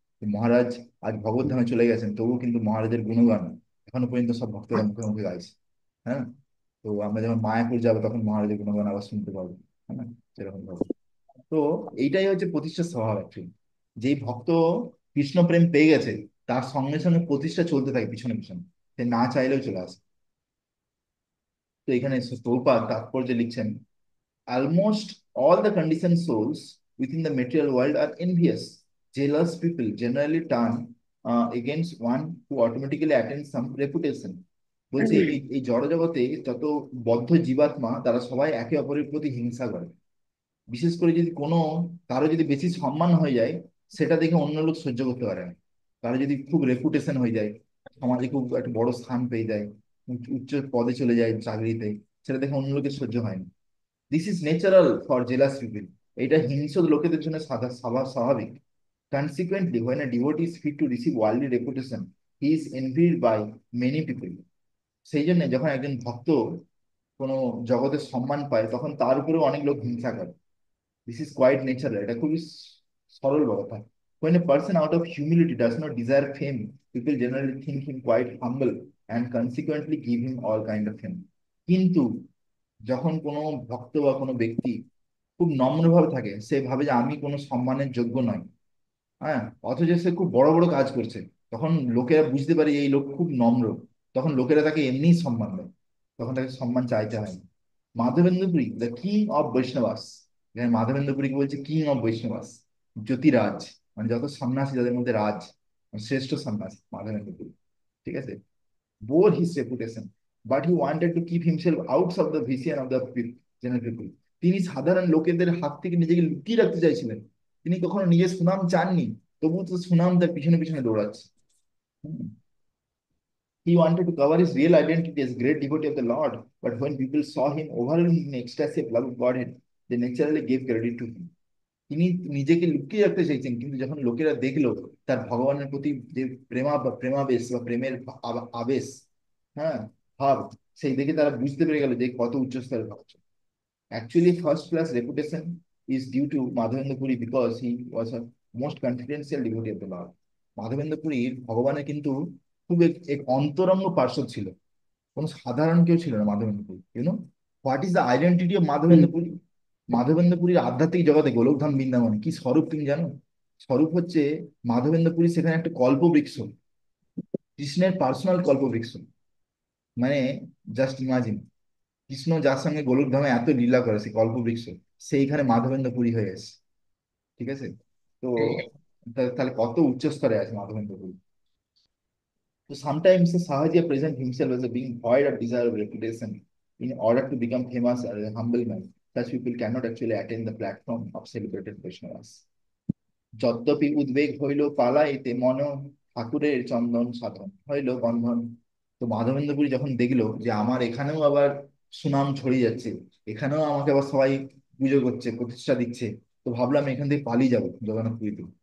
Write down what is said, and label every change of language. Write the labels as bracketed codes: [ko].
[bn] তো মহারাজ আজ ভগবত ধামে চলে গেছেন, তবুও কিন্তু মহারাজের গুণগান এখনো পর্যন্ত সব ভক্তরা মুখে মুখে গাইছে, হ্যাঁ না? তো আমরা যখন মায়াপুর যাবো তখন মহারাজের গুণগান আবার শুনতে পাবো, হ্যাঁ না? সেরকম ভাবে। তো এইটাই হচ্ছে প্রতিষ্ঠার স্বভাব অ্যাকচুয়ালি। যেই ভক্ত কৃষ্ণ প্রেম পেয়ে গেছে, তার সঙ্গে সঙ্গে প্রতিষ্ঠা চলতে থাকে পিছনে পিছনে, সে না চাইলেও চলে আসে। তো এখানে প্রভুপাদ তাৎপর্য লিখছেন, [en] almost all the conditioned souls within the material world are envious. Jealous people generally turn against one who automatically attains some reputation. [bn] বলছে এই এই জড়জগতে যত বদ্ধ জীবাত্মা তারা সবাই একে অপরের প্রতি হিংসা করে। বিশেষ করে যদি কোনো, কারো যদি বেশি সম্মান হয়ে যায়, সেটা দেখে অন্য লোক সহ্য করতে পারে না। কারো যদি খুব রেপুটেশন হয়ে যায়, সমাজে খুব একটা বড় স্থান পেয়ে যায়, উচ্চ পদে চলে যায় চাকরিতে, সেটা দেখে অন্য লোকের সহ্য হয় না। [en] This is natural for jealous people. [bn] এটা হিংস্র লোকেদের জন্য স্বাভাবিক। [en] Consequently when a devotee is fit to receive worldly reputation, he is envied by many people. [bn] সেই জন্য যখন একজন ভক্ত কোনো জগতের সম্মান পায়, তখন তার উপরেও অনেক লোক হিংসা করে। [en] this is quite natural, [bn] এটা খুবই সরল কথা। [en] When a person out of humility does not desire fame, people generally think him quite humble and consequently give him all kind of fame. [bn] কিন্তু যখন কোনো ভক্ত বা কোনো ব্যক্তি খুব নম্রভাবে থাকে, সে ভাবে যে আমি কোনো সম্মানের যোগ্য নই, হ্যাঁ, অথচ সে খুব বড় বড় কাজ করছে, তখন লোকেরা বুঝতে পারে এই লোক খুব নম্র, তখন লোকেরা তাকে এমনিই সম্মান দেয়, তখন তাকে সম্মান চাইতে হয় না। মাধবেন্দ্রপুরী [en] the king of Vaishnavas, [bn] এখানে মাধবেন্দ্রপুরীকে বলছে কিং অফ বৈষ্ণবাস, জ্যোতিরাজ, মানে যত সন্ন্যাসী যাদের মধ্যে রাজ, মানে শ্রেষ্ঠ সন্ন্যাসী মাধবেন্দ্রপুরী, ঠিক আছে? [en] bore his reputation, but he wanted to keep himself out of the vision of the general people. [bn] তিনি সাধারণ লোকেদের হাত থেকে নিজেকে লুকিয়ে রাখতে চাইছিলেন, তিনি কখনো নিজের সুনাম চাননি, তবুও তো সুনাম তার পিছনে পিছনে দৌড়াচ্ছে। হুম। [en] He wanted to cover his real identity as great devotee of the Lord, but when people saw him overwhelmed in ecstasy of love of Godhead, they naturally gave credit to him. [bn] তিনি নিজেকে লুকিয়ে রাখতে চাইছেন, কিন্তু যখন লোকেরা দেখলো তার ভগবানের প্রতি যে প্রেমাবেশ বা প্রেমের আবেশ, হ্যাঁ, ভাব, সেই দেখে তারা বুঝতে পেরে গেল যে কত উচ্চ স্তরের ভক্ত। [en] Actually first class reputation is due to Madhavendra Puri because he was a most confidential devotee of the lord. [bn] Madhavendra পুরীর ভগবানের কিন্তু খুব এক অন্তরঙ্গ পার্শ্বদ ছিল, কোনো সাধারণ কেউ ছিল না Madhavendra Puri. [en] What is the identity of whom. Madhavendra Puri? [bn] মাধবেন্দ্র পুরীর আধ্যাত্মিক জগতে গোলকধাম বৃন্দাবনে কি স্বরূপ তুমি জানো? স্বরূপ হচ্ছে মাধবেন্দ্র পুরী সেখানে একটা কল্পবৃক্ষ, কৃষ্ণের পার্সোনাল কল্পবৃক্ষ। মানে [en] just imagine, [bn] কৃষ্ণ যার সঙ্গে গোলকধামে এত লীলা করে, সেই কল্পবৃক্ষ সেইখানে মাধবেন্দ্র পুরী হয়ে এসেছে, ঠিক আছে? তো তাহলে কত উচ্চ স্তরে আছে Madhavendra Puri. [en] So sometimes Sahaja present himself as a being void of desire of reputation in order to become famous as a humble man. Such people cannot actually attain the platform of celebrated Vaishnavas. [bn] যদ্যপি উদ্বেগ হইল পালাইতে মন, ঠাকুরের চন্দন সাধন হইল বন্ধন। তো মাধবেন্দ্রপুরী যখন দেখলো যে আমার এখানেও আবার সুনাম ছড়িয়ে যাচ্ছে, এখানেও আমাকে আবার সবাই পুজো করছে, প্রতিষ্ঠা দিচ্ছে, তো ভাবলাম এখান থেকে পালিয়ে যাবো জগন্নাথ পুরীতে।